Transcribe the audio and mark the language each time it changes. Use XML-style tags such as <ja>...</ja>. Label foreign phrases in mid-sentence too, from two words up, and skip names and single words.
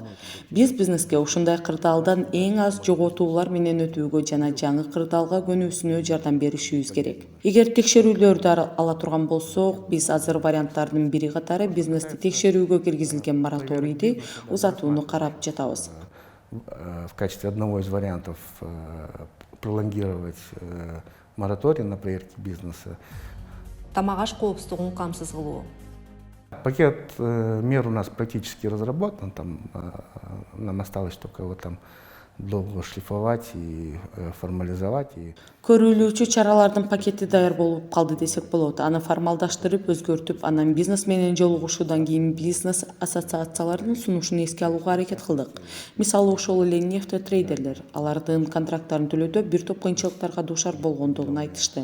<ky>Биз бизнеске ушундай кырдаалдан эң аз жоготуулар менен өтүүгө жана жаңы кырдаалга көнүүсүнө жардам беришибиз керек. Эгер текшерүүлөрдү ала турган болсок, биз азыр варианттардын бири катары бизнести текшерүүгө киргизилген мораторийди узатууну карап жатабыз.</ky> <ru>В качестве одного из вариантов пролонгировать мораторий на проверки бизнеса.</ru> <ky>Тамак аш коопсуздугун камсыз кылуу.</ky> <ru>Пакет мер у нас практически разработан, там нам осталось только его там долго шлифовать и формализовать.</ru> <ky>Көрүлүүчү чаралардын пакети даяр болуп калды десек болот. Аны формалдаштырып, өзгөртүп, анан бизнес менен жолугушуудан кийин бизнес ассоциациялардын сунушун эске алууга аракет кылдык. Мисалы ошол эле нефтетрейдерлер алардын контракттарын төлөөдө бир топ кыйынчылыктарга дуушар болгондугун айтышты.</ky>